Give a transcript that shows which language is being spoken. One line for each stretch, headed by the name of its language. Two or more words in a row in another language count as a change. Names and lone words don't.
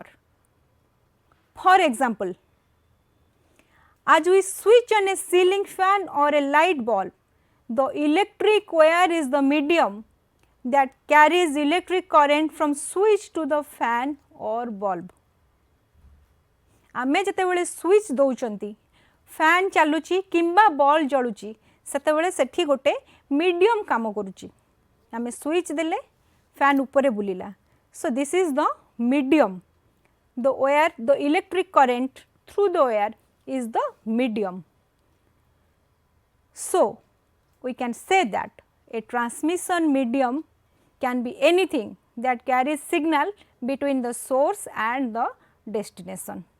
English: For example, as we switch on a ceiling fan or a light bulb, the electric wire is the medium that carries electric current from switch to the fan or bulb.
Odia: ଆମେ ଯେତେବେଳେ ସ୍ୱିଚ୍ ଦଉଛନ୍ତି, ଫ୍ୟାନ୍ ଚାଲୁଛି କିମ୍ବା ବଲ୍ ଜଳୁଛି, ସେତେବେଳେ ସେଠି ଗୋଟେ ମିଡିଅମ୍ କାମ କରୁଛି. ଆମେ ସ୍ୱିଚ୍ ଦେଲେ ଫ୍ୟାନ୍ ଉପରେ ବୁଲିଲା.
English: So this is the medium. The wire, the electric current through the wire is the medium. So we can say that a transmission medium can be anything that carries signal between the source and the destination.